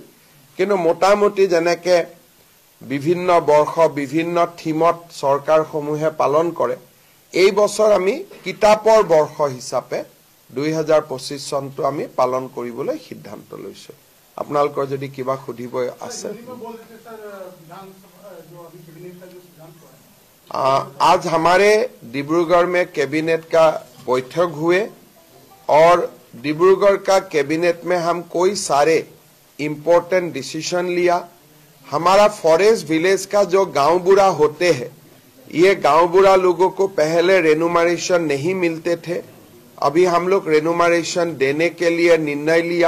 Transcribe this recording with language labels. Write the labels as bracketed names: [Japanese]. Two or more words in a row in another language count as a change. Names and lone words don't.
[Assamese] কিন্তু মোটামুটি যেনেকে বিভিন্ন বৰ্ষ বিভিন্ন থিমত চৰকাৰসমূহে পালন কৰে, এই বছৰ আমি কিতাপৰ বৰ্ষ হিচাপে 2025 চনটো আমি পালন কৰিবলৈ সিদ্ধান্ত লৈছো। আপোনালোকৰ যদি কিবা সুধিব আছে। [Hindi] आज हमारे डिब्रूगढ़ में कैबिनेट का बैठक हुए और डिब्रूगढ़ का कैबिनेट में हम कोई सारे [English] important decision [Hindi] लिया। हमारा [English] forest village [Hindi] का जो गांव बूढ़ा होते हैं, ये गांव बूढ़ा लोगों को पहले रेनुमरेशन नहीं मिलते थे, अभी हम लोग रेनुमरेशन देने के लिए निर्णय लिया।